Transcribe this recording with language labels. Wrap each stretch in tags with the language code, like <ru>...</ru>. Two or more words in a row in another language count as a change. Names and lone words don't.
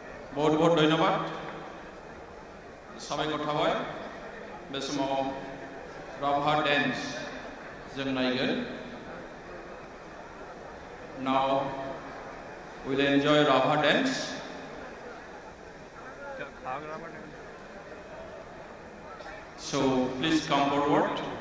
<hi>बहुत बहुत धन्यवाद</hi> <brx>साबायखर थाबाय बे समाव राभा डेन्स जों नायगोन</brx> <en>Now we'll enjoy Raभा dance. So please come forward.</en>